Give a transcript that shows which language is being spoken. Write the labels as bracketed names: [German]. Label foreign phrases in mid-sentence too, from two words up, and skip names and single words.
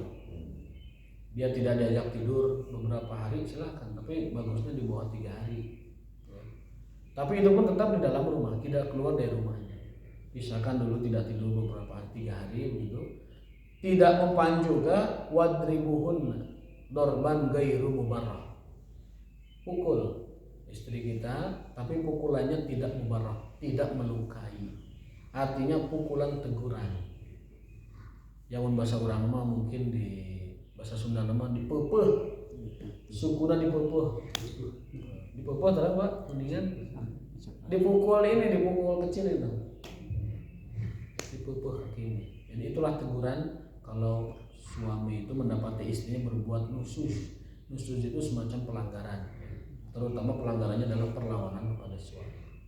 [Indonesian] Dia tidak diajak tidur beberapa hari silahkan, tapi bagusnya di bawah 3 hari. Tapi itu pun tetap di dalam rumah, tidak keluar dari rumahnya. Misalkan dulu tidak tidur beberapa hari, 3 hari begitu. Tidak mempan juga [Arabic] واضربوهن ضربا غير مبرح. [Indonesian] Pukul istri kita, tapi pukulannya tidak mubarrah, tidak melukai. Artinya pukulan teguran. Yang bahasa orang mah mungkin di bahasa Sunda nama dipeupeut. [Sundanese] Sukuna dipeupeut. Dipeupeut terang Pak, [Indonesian] mendingan dipukul kecil itu. Dipeupeut kaki ini. Jadi itulah teguran kalau suami itu mendapati istrinya berbuat nusuz. Nusuz itu semacam pelanggaran. Terutama pelanggarannya adalah perlawanan kepada suami.